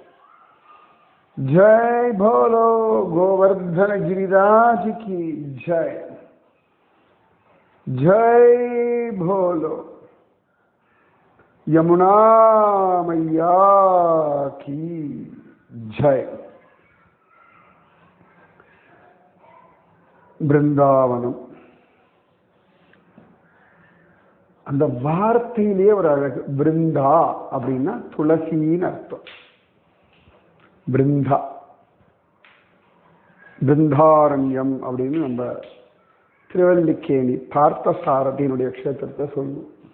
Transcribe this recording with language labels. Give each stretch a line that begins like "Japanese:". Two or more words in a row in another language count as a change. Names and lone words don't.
Hindi: जय भोलो गोवर्धन गिरिराज की जय। जय भोलो यमुना मैया की जय।
Tamil: பிருந்தாவனம் அந்த வார்த்தையிலேயே ஒரு அழகு. பிருந்தா அப்படின்னா துளசின்னு அர்த்தம். பிருந்தா பிருந்தாரண்யம் அப்படின்னு நம்ம திருவல்லிக்கேணி பார்த்தசாரதியினுடைய க்ஷேத்திரத்தை சொல்லுவோம்.